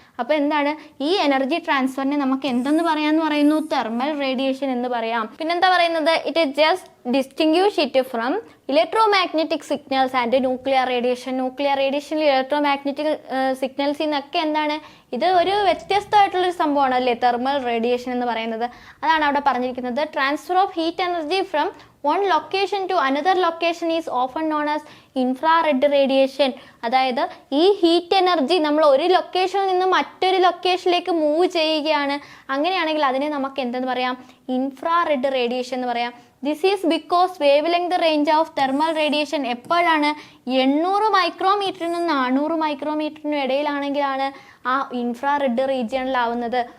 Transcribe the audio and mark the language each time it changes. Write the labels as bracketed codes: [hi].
[ml] അപ്പോൾ എന്താണ് ഈ എനർജി ട്രാൻസ്ഫറിനെ നമുക്ക് എന്തെന്ന് പറയാമെന്ന് പറയുന്നു, തെർമൽ റേഡിയേഷൻ എന്ന് പറയാം. പിന്നെന്താ പറയുന്നത്, [en] It just distinguish it from electromagnetic signals and nuclear radiation. [ml] Nuclear radiation, electro magnetic സിഗ്നൽസിൽ നിന്നൊക്കെ എന്താണ് ഇത് ഒരു വ്യത്യസ്തമായിട്ടുള്ളൊരു സംഭവമാണ് അല്ലേ തെർമൽ റേഡിയേഷൻ എന്ന് പറയുന്നത്. അതാണ് അവിടെ പറഞ്ഞിരിക്കുന്നത്. [en] Transfer of heat energy from one location to another location is often known as infrared radiation. [ml] അതായത് ഈ ഹീറ്റ് എനർജി നമ്മൾ ഒരു ലൊക്കേഷനിൽ നിന്ന് മറ്റൊരു ലൊക്കേഷനിലേക്ക് മൂവ് ചെയ്യുകയാണ്. അങ്ങനെയാണെങ്കിൽ അതിനെ നമുക്ക് എന്തെന്ന് പറയാം, ഇൻഫ്രാറെഡ് റേഡിയേഷൻ എന്ന് പറയാം. [en] this is because wavelength range of thermal radiation [ml] എപ്പോഴാണ് 800 മൈക്രോമീറ്ററിനും 400 മൈക്രോമീറ്ററിനും ഇടയിലാണെങ്കിലാണ് ആ ഇൻഫ്രാറെഡ് റീജിയണിലാവുന്നത്.